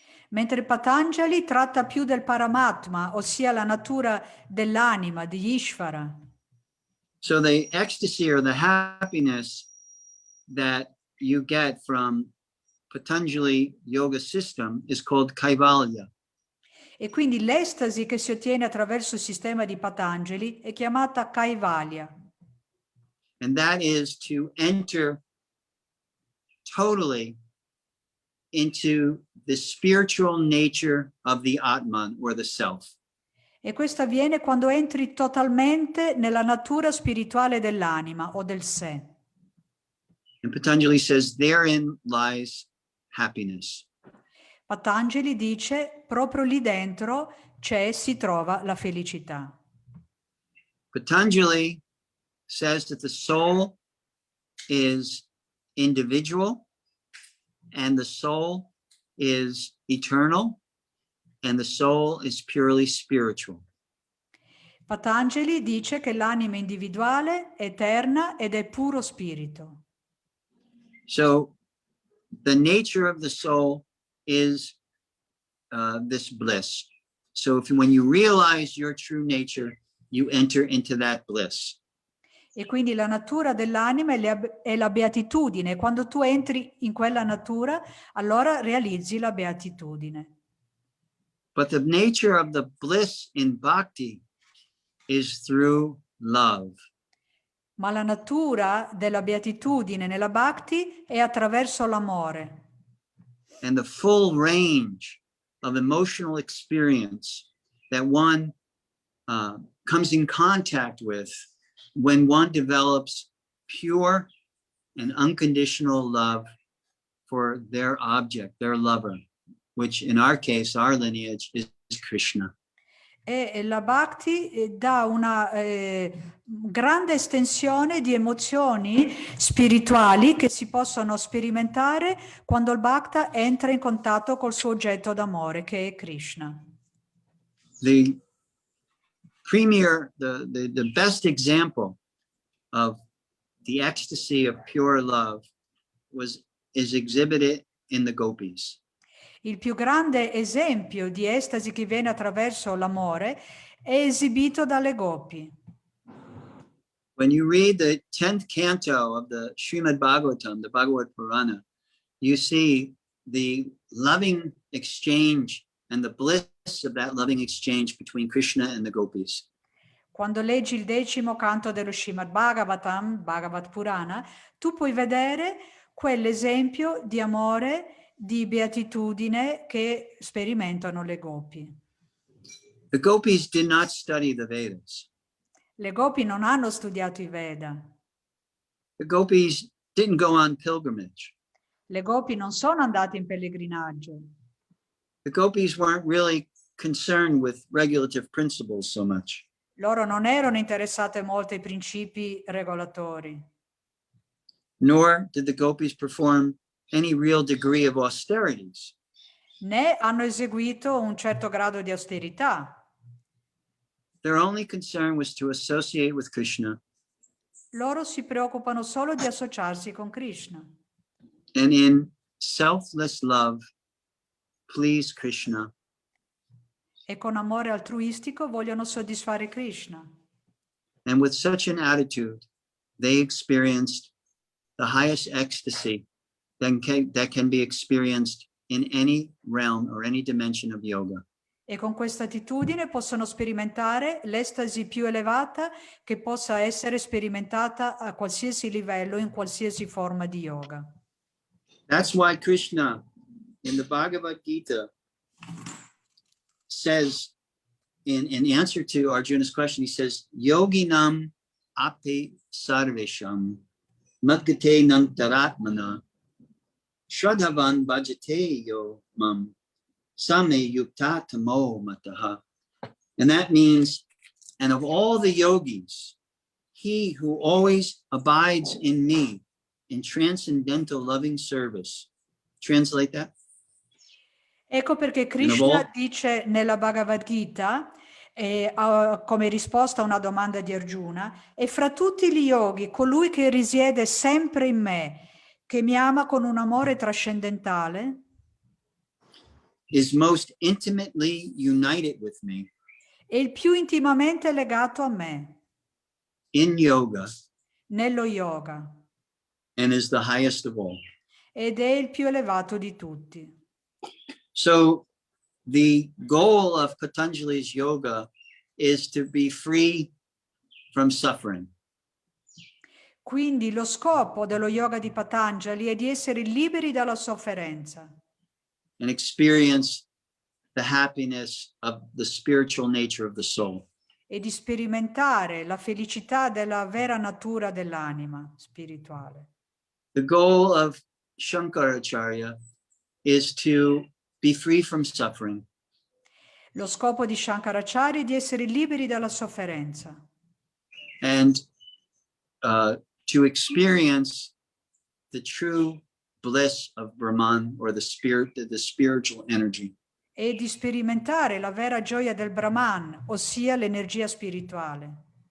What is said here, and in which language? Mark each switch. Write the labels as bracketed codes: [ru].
[it] Mentre Patanjali tratta più del Paramatma, ossia la natura dell'anima, di Ishvara. [en] So the ecstasy or the happiness that you get from Patanjali yoga system is called Kaivalya. [it] E quindi l'estasi che si ottiene attraverso il sistema di Patanjali è chiamata Kaivalya. [en] And that is to enter totally into the spiritual nature of the Atman or the self. [it] E questo avviene quando entri totalmente nella natura spirituale dell'anima o del sé. [en] And Patanjali says, therein lies happiness. [it] Patanjali dice, proprio lì dentro si trova la felicità. [en] Patanjali says that the soul is individual and the soul is eternal and the soul is purely spiritual. [it] Patanjali dice che l'anima è individuale, eterna ed è puro spirito. [en] So the nature of the soul is this bliss. So when you realize your true nature, you enter into that bliss. [it] E quindi la natura dell'anima è la beatitudine. Quando tu entri in quella natura, allora realizzi la beatitudine. [en] But the nature of the bliss in bhakti is through love. [it] Ma la natura della beatitudine nella bhakti è attraverso l'amore. [en] And the full range of emotional experience that one comes in contact with when one develops pure and unconditional love for their object, their lover, which in our case, our lineage is Krishna. [it] E la bhakti dà una grande estensione di emozioni spirituali che si possono sperimentare quando il bhakta entra in contatto col suo oggetto d'amore, che è Krishna. [en] The the best example of the ecstasy of pure love is exhibited in the gopis. [it] Il più grande esempio di estasi che viene attraverso l'amore è esibito dalle gopi. [en] When you read the 10th canto of the Srimad Bhagavatam, the Bhagavad Purana, you see the loving exchange and the bliss of that loving exchange between Krishna and the gopis. [it] Quando leggi il 10° canto dello Srimad Bhagavatam, Bhagavad Purana, tu puoi vedere quell'esempio di amore, di beatitudine che sperimentano le gopi. [en] The gopis did not study the Vedas. [it] Le gopi non hanno studiato i Veda. [en] The gopis didn't go on pilgrimage. [it] Le gopi non sono andate in pellegrinaggio. [en] The gopis weren't really concerned with regulative principles so much. [it] Loro non erano interessate molto ai principi regolatori. [en] Nor did the gopis perform any real degree of austerities. [it] Né hanno eseguito un certo grado di austerità. [en] Their only concern was to associate with Krishna. [it] Loro si preoccupano solo di associarsi con Krishna. [en] And in selfless love, please Krishna. [it] E con amore altruistico vogliono soddisfare Krishna. [en] And with such an attitude, they experienced the highest ecstasy that can be experienced in any realm or any dimension of yoga. [it] E con questa attitudine possono sperimentare l'estasi più elevata che possa essere sperimentata a qualsiasi livello, in qualsiasi forma di yoga. [en] That's why Krishna, in the Bhagavad Gita, says, in answer to Arjuna's question, he says, [sa] Yoginam api sarvesham madgate nantaratmana shradhavan bhajate yo mam same yukta tamo mataha. [en] And that means, and of all the yogis, he who always abides in me in transcendental loving service. Translate that. [it] Ecco perché Krishna dice nella Bhagavad Gita, come risposta a una domanda di Arjuna, e fra tutti gli yogi, colui che risiede sempre in me, che mi ama con un amore trascendentale, [en] is most intimately united with me [it] è il più intimamente legato a me [en] in yoga [it] nello yoga [en] and is the highest of all. [it] ed è il più elevato di tutti. [en] So the goal of Patanjali's yoga is to be free from suffering. [it] Quindi lo scopo dello yoga di Patanjali è di essere liberi dalla sofferenza [en] And experience the happiness of the spiritual nature of the soul. [it] e di sperimentare la felicità della vera natura dell'anima spirituale. [en] The goal of Shankaracharya is to be free from suffering [it] Lo scopo di Shankaracharya è di essere liberi dalla sofferenza [en] and to experience the true bliss of Brahman, or the spiritual energy. [it] e di sperimentare la vera gioia del Brahman, ossia l'energia spirituale.